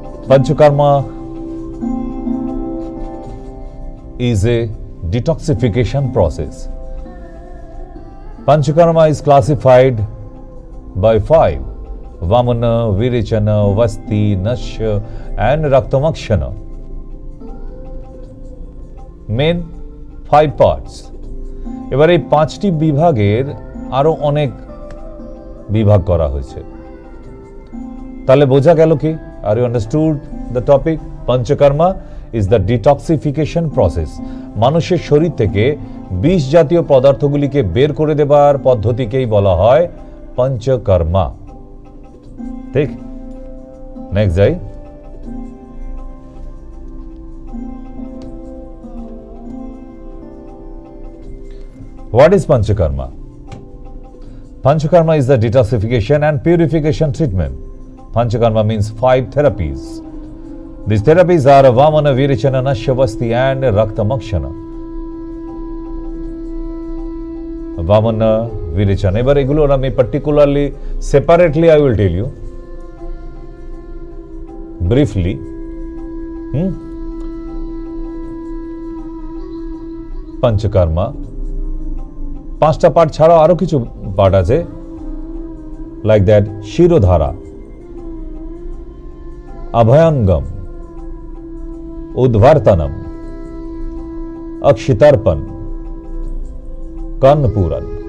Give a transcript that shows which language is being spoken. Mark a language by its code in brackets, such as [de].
[en] Panchakarma is a detoxification process. Panchakarma is classified by 5: Vamana, Virichana, Vasti, Nashya and Raktamakshana. Main 5 parts. [bn] এবার এই 5টি বিভাগের আরো অনেক বিভাগ করা হয়েছে। তাহলে বোঝা গেল কি? [en] Are you understood the topic? Panchakarma is the detoxification process. [bn] মানুষের শরীর থেকে বিষ জাতীয় পদার্থগুলিকে বের করে দেবার পদ্ধতিকেই বলা হয় পঞ্চকর্মা, ঠিক? নেক্সট যাই। [en] What is Panchakarma? Panchakarma is the detoxification and purification treatment. Panchakarma means 5 therapies. These therapies are Vamana, Virichana, Nashya, Vasti and Raktamakshana. Vamana, Virichana. [bn] এবার এগুলোর আমি [en] particularly, separately I will tell you, briefly. [bn] Panchakarma 5টা part ছাড়াও আরো কিছু part আছে, [en] like that [bn] শিরোধারা, अभयंगम, उद्वार्तनम, अक्षितर्पण, कर्णपूरन।